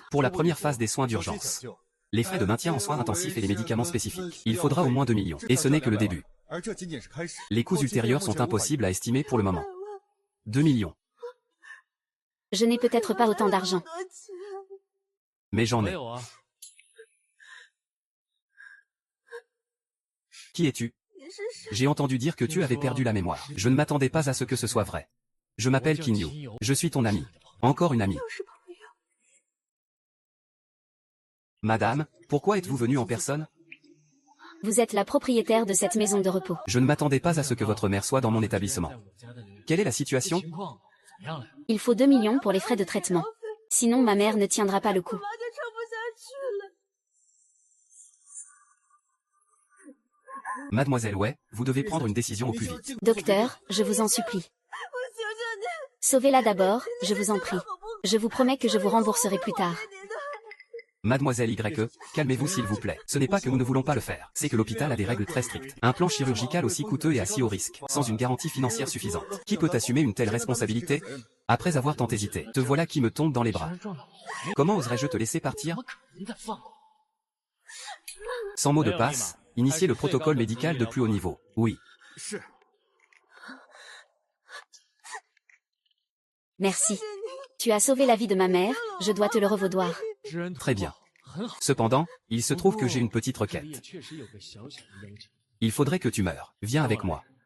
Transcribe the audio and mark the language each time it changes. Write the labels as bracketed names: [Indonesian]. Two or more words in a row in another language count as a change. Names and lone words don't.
[French] Pour la première phase des soins d'urgence. Les frais de maintien en soins intensifs et les médicaments spécifiques. Il faudra au moins 2 millions. Et ce n'est que le début. Les coûts ultérieurs sont impossibles à estimer pour le moment. 2 millions. Je n'ai peut-être pas autant d'argent. Mais j'en [Chinese] 没 [French] ai. [Chinese] 有啊， [French] Qui es-tu? J'ai entendu dire que tu avais perdu la mémoire. Je ne m'attendais pas à ce que ce soit vrai. Je m'appelle Kinyu. Je suis ton ami. Encore une amie. [Chinese] 又是朋友。 [French] Madame, pourquoi êtes-vous venue en personne? Vous êtes la propriétaire de cette maison de repos. Je ne m'attendais pas à ce que votre mère soit dans mon établissement. [Chinese] 在我家的女 [French] Quelle est la situation? [Chinese] 情况怎么样了？ [French] Il faut 2 millions pour les frais de traitement. Sinon ma mère ne tiendra pas le coup. [Chinese] 妈就撑不下去了。 [French] Mademoiselle Wei, vous devez prendre une décision au plus vite. Docteur, je vous en supplie. [Chinese] 我求求你， [French] Sauvez-la d'abord, je vous en prie. Je vous promets que je vous rembourserai plus tard. [Chinese] 你的。 [French] Mademoiselle Y, calmez-vous s'il vous plaît. Ce n'est pas que nous ne voulons pas le faire, c'est que l'hôpital a des règles très strictes. Un plan chirurgical aussi coûteux et assis au risque, sans une garantie financière suffisante. Qui peut assumer une telle responsabilité? Après avoir tant hésité, te voilà qui me tombe dans les bras. [Chinese] 撞到我， [French] Comment oserais-je te laisser [Chinese] 怎 [French] partir? [Chinese] 么可能再放过？ [French] Sans mot de passe, initier le protocole médical de plus haut niveau. Oui. Merci. Tu as sauvé la vie de ma mère, je dois te le revaudoir. Très bien. [Chinese] 很好。 [French] Cependant, il se trouve que j'ai une petite [Chinese] 这里也 [French] requête. [Chinese] 确实有个小小的要求。 [French] Il faudrait que tu meures. Viens avec moi.